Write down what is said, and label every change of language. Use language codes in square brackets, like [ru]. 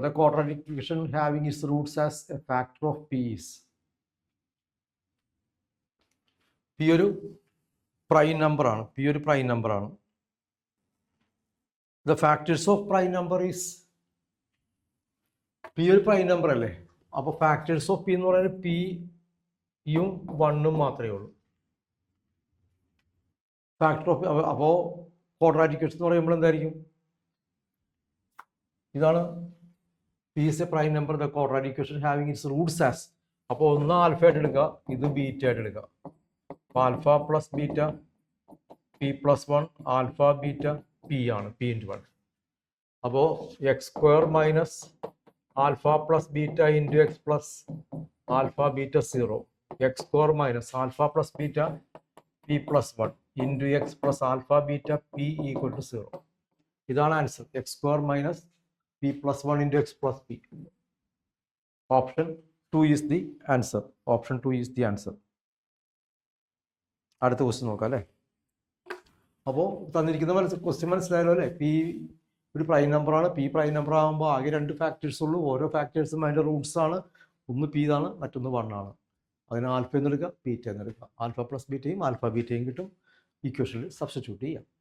[en] The quadratic equation having its roots as a factor of P is. [ml] P ഒരു prime number ആണ്. P ഒരു prime number ആണ്. [en] The factors of prime number is. [ml] P ഒരു prime number അല്ലേ? അപ്പോൾ [en] factors of P [ml] എന്ന് പറയുന്നത് P-യും 1-ഉം മാത്രമേ ഉള്ളൂ. ഫാക്ടർ ഓഫ്, അപ്പോൾ [en] quadratic equation [ml] എന്ന് പറയുമ്പോൾ എന്തായിരിക്കും? ഇതാണ് [en] P is a prime number. The quadratic equation having its roots as. [ml] അപ്പോൾ ഒന്ന് ആൽഫ ആയിട്ട് എടുക്കുക, ഇത് ബീറ്റ ആയിട്ട് എടുക്കുക. [en] അപ്പോൾ alpha plus beta P plus 1, alpha beta P ആണ്, P × 1. അപ്പോൾ X square minus alpha plus beta × X plus alpha beta 0, X square minus alpha plus beta P plus 1 into x plus alpha beta p equal to 0. [ml] ഇതാണ് answer. [en] X square minus P plus 1 into x plus p. [ml] Option [en] 2 is the answer. Option 2 is the answer. [ml] അടുത്ത question നോക്കാം അല്ലേ. അപ്പോൾ തന്നിരിക്കുന്ന question മനസ്സിലായല്ലോ അല്ലേ. P ഒരു prime നമ്പറാണ്. പി പ്രൈം നമ്പർ ആകുമ്പോൾ ആകെ 2 ഫാക്ടേഴ്സ് ഉള്ളൂ. ഓരോ ഫാക്ടേഴ്സും അതിൻ്റെ റൂട്ട്സ് ആണ്. ഒന്ന് പി ആണ്, മറ്റൊന്ന് 1 ആണ്. അതിന് alpha എന്നെടുക്കുക, beta എന്നെടുക്കുക. Alpha plus ബീറ്റയും alpha ബീറ്റയും കിട്ടും. ഇക്വേഷനിൽ സബ്സ്റ്റിറ്റ്യൂട്ട് ചെയ്യാം.